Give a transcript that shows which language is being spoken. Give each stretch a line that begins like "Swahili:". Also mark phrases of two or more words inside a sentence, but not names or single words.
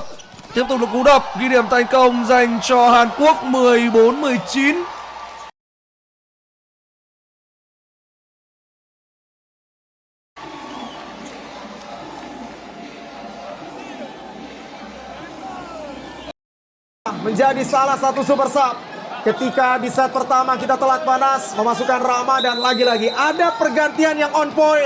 Vietnamese: Tiếp tục được cú đập ghi điểm thành công dành cho Hàn Quốc 14-19.
Indonesian: Menjadi salah satu
English: super sub
Indonesian: ketika di set pertama kita telat panas memasukkan Rama dan lagi-lagi ada pergantian yang
English: on point.